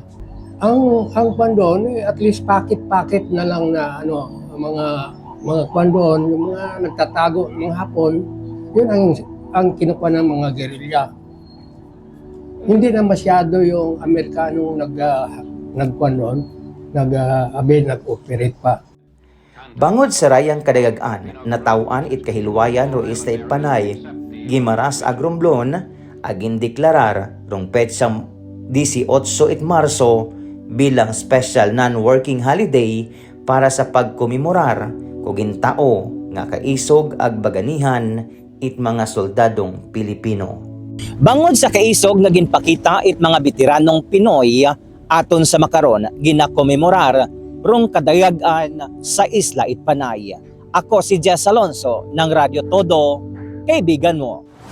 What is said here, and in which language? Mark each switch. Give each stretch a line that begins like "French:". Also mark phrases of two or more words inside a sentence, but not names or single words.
Filipino: Ang kwan doon, at least pakit-pakit na lang na mga kwan doon, yung mga nagtatago, mga Hapon, yun ang kinukuha ng mga guerrilla. Hindi na masyado yung Amerikano nag-operate pa.
Aklanon: Bangod sa rayang kadagag-an, natawaan it kahilwayan ro Isla Panay, Gimaras Agrumblon, agin deklarar rong petsang 18 it Marso bilang
English: special non-working holiday
Aklanon: para sa pagkomemorar kung gintao nga kaisog ag baganihan it mga soldadong Pilipino. Bangod sa kaisog nga ginpakita it mga veteranong Pinoy aton sa makaron ginakomemorar rong kadagag-an sa Isla Panay.
Filipino: Ako si Jess Alonso ng Radyo Todo, kaibigan mo.